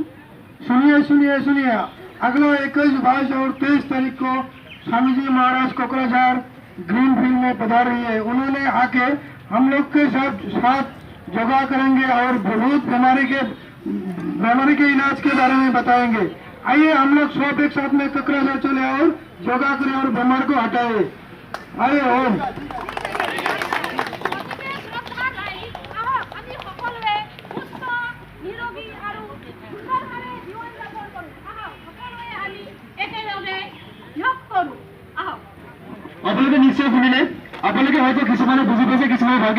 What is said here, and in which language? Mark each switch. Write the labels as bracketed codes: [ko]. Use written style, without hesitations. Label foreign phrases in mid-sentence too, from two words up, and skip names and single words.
[hi] सुनिए अगला 21, 22 और 23 तारीख को स्वामी जी महाराज कोकराझार ग्रीन फील्ड में पधार रही है। उन्होंने आके हम लोग के साथ योगा करेंगे और बहुत बीमारी के इलाज के बारे में बताएंगे। आइए हम लोग सब एक साथ में कोकराझार चले और योगा करें और बीमार को हटाए। आइए ओम [as] আপোনালোকে নিশ্চয় শুনিলে আপোনালোকে হয়তো কিছুমানে বুজি পাইছে কিছুমানে ভালকে